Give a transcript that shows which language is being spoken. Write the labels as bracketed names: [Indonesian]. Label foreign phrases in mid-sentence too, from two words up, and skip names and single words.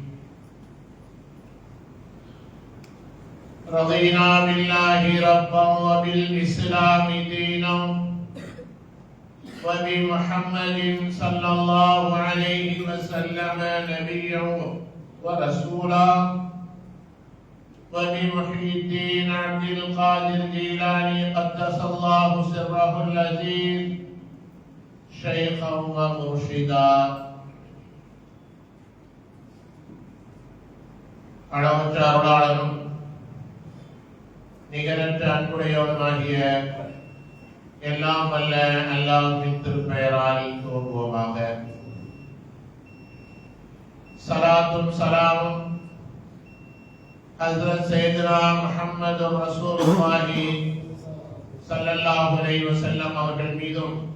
[Arabic] رضينا بالله ربا وبالإسلام دينا وبمحمد صلى الله عليه وسلم نبيا ورسولا وبمحيي الدين عبد القادر الجيلاني قدس الله سره العزيز شيخا ومرشدا. [Tamil] அளவற்ற அருளாளனும் நிகரற்ற அன்புடையவனுமாகிய எல்லாம் வல்ல அல்லாஹ்வின் திருப்பெயரால் துவங்குவோமாக. ஸலாத்தும் ஸலாமும் ஹஸ்ரத் சையதுனா முஹம்மது [Arabic] رسول الله صلى الله عليه وسلم [Tamil] அவர்கள் மீதும்,